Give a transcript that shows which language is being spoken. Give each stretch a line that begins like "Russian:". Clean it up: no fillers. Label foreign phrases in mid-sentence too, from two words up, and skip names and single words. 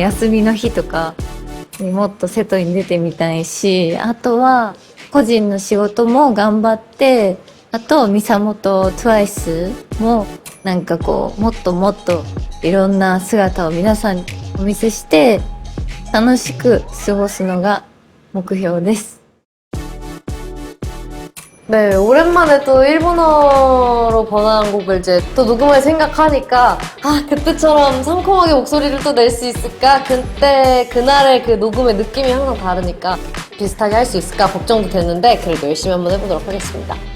Japanese: 休みの日とかにもっと外に出てみたいし、あとは個人の仕事も頑張って、あとミサモと TWICE もなんかこうもっともっといろんな姿を皆さんにお見せして楽しく過ごすのが目標です。
Korean: 네, 오랜만에 또 일본어로 번안한 곡을 이제 또 녹음을 생각하니까 그때처럼 상콤하게 목소리를 또 낼 수 있을까? 그때 그날의 그 녹음의 느낌이 항상 다르니까 비슷하게 할 수 있을까 걱정도 됐는데 그래도 열심히 한번 해보도록 하겠습니다.